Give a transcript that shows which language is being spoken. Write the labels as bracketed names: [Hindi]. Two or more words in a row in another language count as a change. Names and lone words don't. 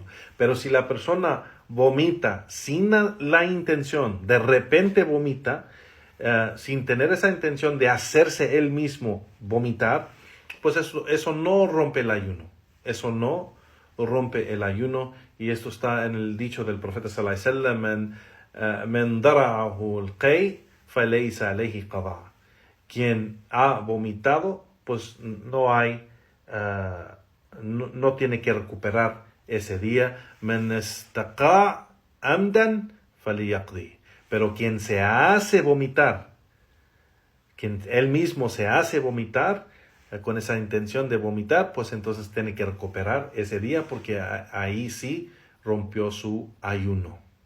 [Spanish] Pero si la persona vomita sin la intención, de repente vomita, sin tener esa intención de hacerse él mismo vomitar, pues eso no rompe el ayuno. Y esto está en el dicho del profeta [Arabic] صلى الله عليه وسلم: "من ذرعه القيء فليس عليه قضاء". [Spanish] Quien ha vomitado, pues no tiene que recuperar ese día. [Arabic] من استقاء عمدا فليقض. [Spanish] Pero quien se hace vomitar, quien él mismo se hace vomitar, con esa intención de vomitar, pues entonces tiene que recuperar ese día, porque ahí sí rompió su ayuno.